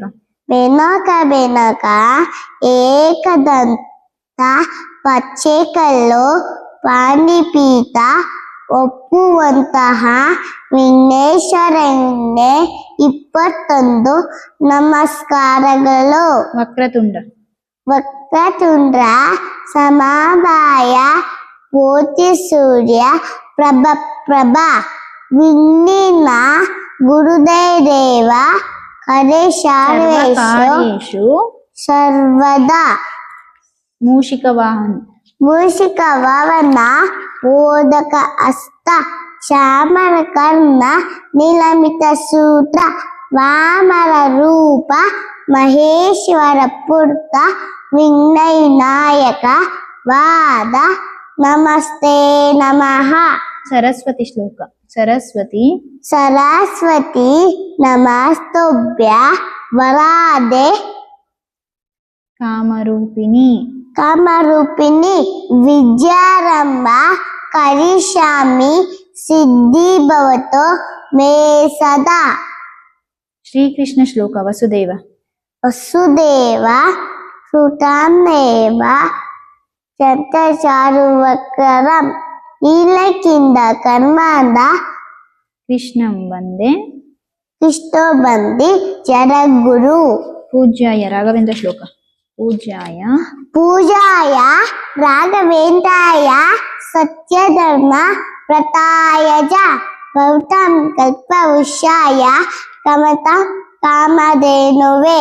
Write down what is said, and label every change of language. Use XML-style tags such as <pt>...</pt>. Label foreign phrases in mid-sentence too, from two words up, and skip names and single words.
<kn>ಬೆನಕ ಬೆನಕ ಏಕದಂತ ಪಚ್ಚೆಕಲ್ಲು ಪಾಣಿಪೀಠ ಒಪ್ಪುವಂತಹ ವಿಘ್ನೇಶ್ವರನೇ 21 ನಮಸ್ಕಾರಗಳು.</kn> <sa>ವಕ್ರತುಂಡ. ವಕ್ರತುಂಡ ಸಮಬಾಯ ಕೋಟಿ ಸೂರ್ಯ ಪ್ರಭ ಪ್ರಭ ವಿಘ್ನಿನ ಗುರುದೇವ ಸರ್ವಕಾರ್ಯೇಷು ಸರ್ವದಾ. ಮೂಷಿಕ ವಾಹನ. ಮೂಷಿಕ ವಾಹನ ಮೋದಕ ಹಸ್ತ ಚಾಮರ ಕರ್ಣ ನಿಲಮಿತ ಸೂತ್ರ ವಾಮನ ರೂಪ ಮಹೇಶ್ವರ ಪುತ್ರ ವಿಘ್ನವಿನಾಯಕ ವಾದ ನಮಸ್ತೆ ನಮಃ.</sa> <kn>ಸರಸ್ವತಿ ಶ್ಲೋಕ. ಸರಸ್ವತಿ</kn> <sa>ಸರಸ್ವತಿ ನಮಸ್ತುಭ್ಯ ವರಾದೆ ಕಾಮರೂಪಿಣಿ. ಕಾಮರೂಪಿಣಿ ವಿದ್ಯಾರಂಭ ಕರಿಷ್ಯಾಮಿ ಸಿದ್ಧಿ ಭವತು ಮೇ ಸದಾ.</sa> <kn>ಶ್ರೀಕೃಷ್ಣ ಶ್ಲೋಕ. ವಸುದೇವ.</kn> <sa>ವಸುದೇವ ಸುತಾಮೇವ ಚಂದ್ರಚಾರುವಕ್ರಂ ನೀಲಕಿಂದ ಕರ್ಮಾಂದ ಕೃಷ್ಣಂ ವಂದೇ ಕೃಷ್ಣ ಬಂದಿ ಜಗದ್ಗುರು.</sa> <kn>ಪೂಜ್ಯಾಯ ರಾಘವೇಂದ್ರ ಶ್ಲೋಕ. ಪೂಜ್ಯಾಯ</kn> <sa>ಪೂಜಾಯ ರಾಘವೇಂದ್ರಾಯ ಸತ್ಯಧರ್ಮ ವ್ರತಾಯ ಭೌತಂ ಕಲ್ಪವೃಕ್ಷಾಯ ಕಮತಂ ಕಾಮಧೇನುವೇ.</sa>